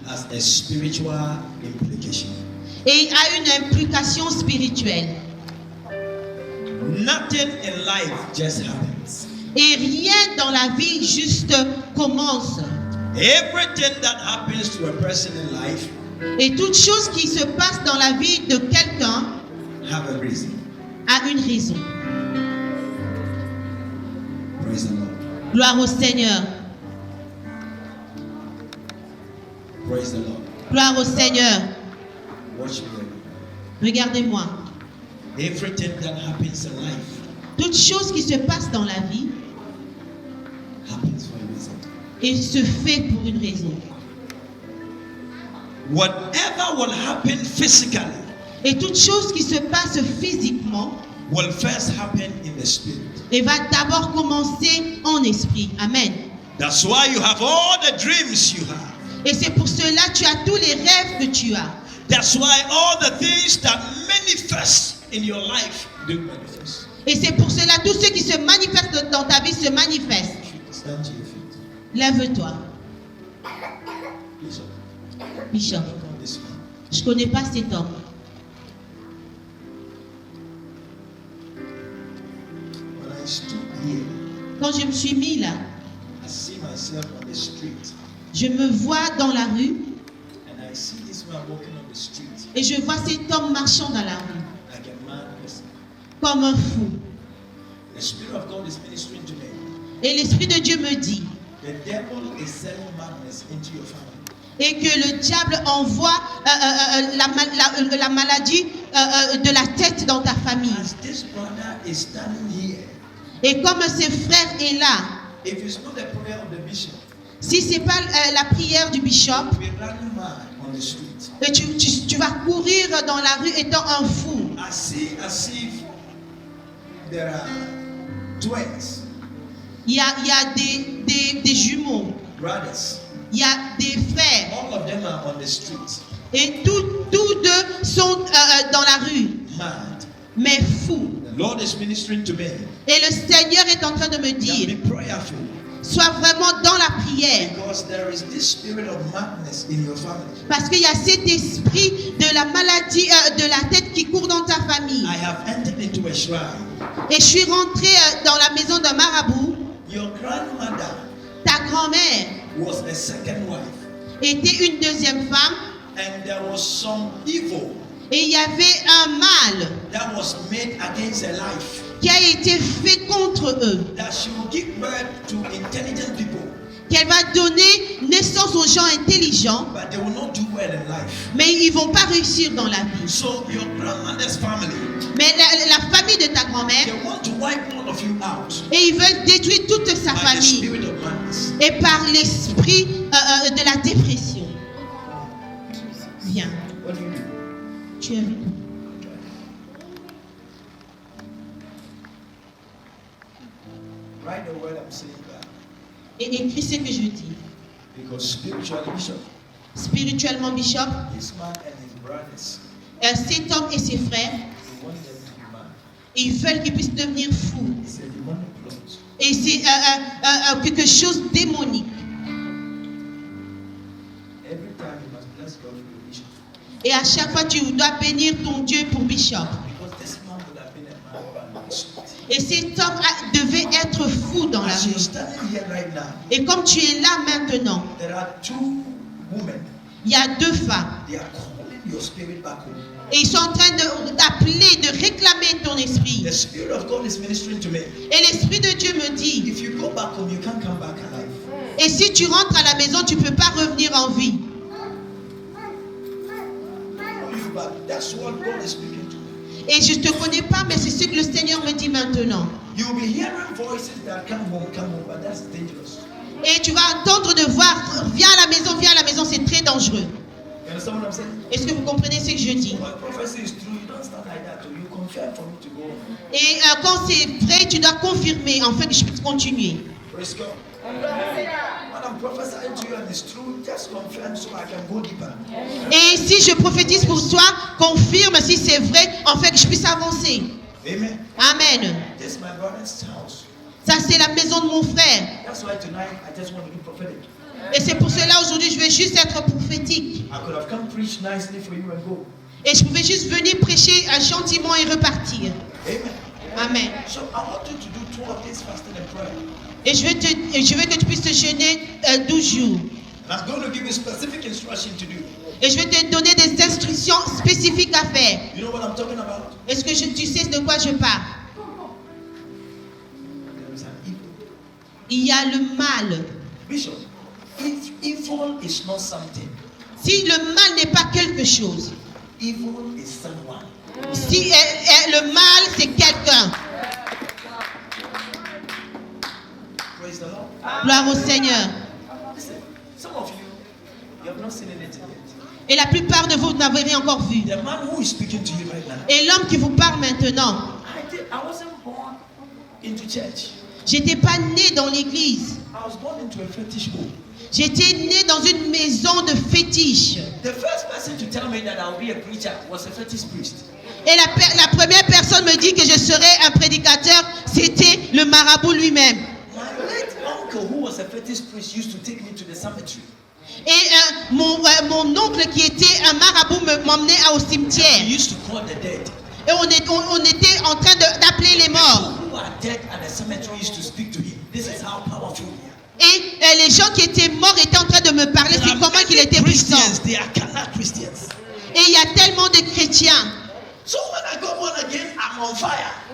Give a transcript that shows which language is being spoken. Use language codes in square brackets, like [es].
[en] has a spiritual implication. [fr] et a une implication spirituelle. [en] Nothing in life just happens. [fr] Et rien dans la vie juste commence. [en] Everything that happens to a person in life [fr] Et toute chose qui se passe dans la vie de quelqu'un [en] have a reason. [fr] a une raison. [en] Praise the Lord. [fr] Gloire au Seigneur. [en] Praise the Lord. [fr] Gloire au Seigneur. [en] Watch me. [fr] Regardez-moi. [en] Everything that happens in life [fr] Toute chose qui se passe dans la vie [en] happens for a reason. [fr] et se fait pour une raison. [en] Whatever will happen physically [fr] Et toute chose qui se passe physiquement [en] will first happen in the spirit. [fr] et va d'abord commencer en esprit. [en] Amen. That's why you have all the dreams you have. [fr] Et c'est pour cela que tu as tous les rêves que tu as. [en] That's why all the things that manifest in your life do manifest. [fr] Et c'est pour cela tous ceux qui se manifestent dans ta vie se manifestent. [en] Stand to your feet. [fr] Lève-toi, Bishop, Bishop. [en] look on this man. [fr] Je ne connais pas cet homme. [en] When I stood here, [fr] Quand je me suis mis là, [en] I see myself on the street, [fr] je me vois dans la rue [en] and I see this man walking on the street [fr] et je vois cet homme marchant dans la rue [en] like a mad person. [fr] comme un fou. [en] The Spirit of God is ministering to me. [fr] Et l'Esprit de Dieu me dit, [en] The devil is selling madness into your family. [fr] et que le diable envoie la maladie de la tête dans ta famille. [en] As this brother is standing here, [fr] Et comme ce frère est là, [en] if it's not the prayer of the bishop, [fr] si ce n'est pas la prière du bishop, [en] you'll be running mad on the street. [fr] et tu vas courir dans la rue étant un fou. [en] As if there are twins, [fr] Il y a des jumeaux, [en] brothers. [fr] il y a des frères, [en] All of them are on the street, [fr] et tous deux sont dans la rue, [en] mad. [fr] mais fous. [en] The Lord is ministering to me. [fr] Et le Seigneur est en train de me [en] Now [fr] dire, [en] be prayerful, [fr] sois vraiment dans la prière. [en] because there is this spirit of madness in your family. [fr] Parce qu'il y a cet esprit de la maladie de la tête qui court dans ta famille. [en] I have entered into a shrine. [fr] Et je suis rentrée dans la maison d'un marabout. [en] Your grandmother [fr] Ta grand-mère [en] was a second wife, [fr] était une deuxième femme. [en] and there was some evil [fr] Et il y avait un mal [en] that was made against her life, [fr] qui a été fait contre eux. [en] that she will give birth to intelligent people, [fr] Qu'elle va donner naissance aux gens intelligents. [en] but they will not do well in life. [fr] Mais ils ne vont pas réussir dans la vie. [en] So your grandmother's family, [fr] Mais la famille de ta [en] they [fr] grand-mère, [en] want to wipe all of you out [fr] et ils veulent détruire toute sa [en] by the [fr] famille. [en] spirit of madness. [fr] Et par l'esprit de la dépression. Viens, [en] What do you do? [fr] tu es avec nous. [en] Write the word I'm saying back. [fr] Et écris ce que je dis. [en] Because spiritually, Bishop, [fr] Spirituellement, Bishop, [en] this man and his brothers, [fr] cet homme et ses frères, [en] they want them to be mad. [fr] ils veulent qu'ils puissent devenir fous. [en] It's a demonic plot. [fr] Et c'est quelque chose démonique. [en] Every time you must bless God for your bishop. [fr] Et à chaque fois, tu dois bénir ton Dieu pour Bishop. [en] Because this man would have been a madman on the street. [fr] Et cet homme devait être fou dans la [en] As you're [fr] rue. [en] standing here right now, [fr] Et comme tu es là maintenant, [en] there are two women. [fr] il y a deux femmes. [en] They are calling your spirit back home. [fr] Et ils sont en train d'appeler, de réclamer ton esprit. [en] The Spirit of God is ministering to me. [fr] Et l'Esprit de Dieu me dit, [en] If you go back home, you can't come back alive. [fr] et si tu rentres à la maison, tu ne peux pas revenir en vie. [en] But that's what God is speaking to me. [fr] Et je ne te connais pas, mais c'est ce que le Seigneur me dit maintenant. [en] You'll be hearing voices that come home, but that's dangerous. [fr] Et tu vas entendre de voix, viens à la maison, c'est très dangereux. [en] You understand what I'm saying? [fr] Est-ce que vous comprenez ce que je dis? [en] When prophecy is true, you don't stand like that. You confirm for me to go. [fr] Et quand c'est vrai, tu dois confirmer, afin que je puisse continuer. [en] Praise God. When I'm prophesying to you and it's true, just confirm so I can go deeper. [fr] Et si je prophétise pour toi, confirme si c'est vrai, afin que je puisse avancer. [en] Amen. [fr] Amen. [en] This is my brother's house. [fr] Ça, c'est la maison de mon frère. [en] That's why tonight I just want to be prophetic. [fr] Et c'est pour cela, aujourd'hui, je vais juste être prophétique. [en] I could have come preach nicely for you and go. [fr] Et je pouvais juste venir prêcher gentiment et repartir. [en] Amen. [fr] Amen. [en] So I want you to do 12 days fasting and prayer. [fr] Et je veux que tu puisses te jeûner 12 jours. [en] And I'm going to give you specific instruction to do. [fr] Et je vais te donner des instructions spécifiques à faire. [en] You know what I'm talking about? [fr] Est-ce que tu sais de quoi je parle? [en] There is an evil [fr] Il y a le mal. [en] Bishop, if evil is not something, [fr] Si le mal n'est pas quelque chose, [en] evil is someone. [fr] si le mal c'est quelqu'un. [en] Praise the Lord. [fr] Gloire au Seigneur. [en] Listen, some of you have not seen anything yet. [fr] Et la plupart de vous n'avez rien encore vu. [en] The man who is speaking to you right now, [fr] Et l'homme qui vous parle maintenant, [en] I wasn't born into church. [fr] j'étais pas né dans l'église. [en] I was born into a fetish home. [fr] J'étais né dans une maison de fétiche. [en] The first person to tell me that I'll be a preacher was a fetish priest. [fr] Et la première personne me dit que je serais un prédicateur, c'était le marabout lui-même. [en] My late uncle, who was a fetish priest, used to take me to the cemetery. [fr] Et mon oncle qui était un marabout m'emmenait au [en] He [fr] cimetière. [en] used to call the dead. [fr] Et on était en train d'appeler les morts. [en] People who are dead at the cemetery used to speak to him. This is how powerful we are. [fr] Et les gens qui étaient morts étaient en train de me parler. C'est comment qu'il était puissant. [en] Christians, they are carnal Christians. [fr] Et il y a tellement de chrétiens. [en] So when I got born again, I'm on fire.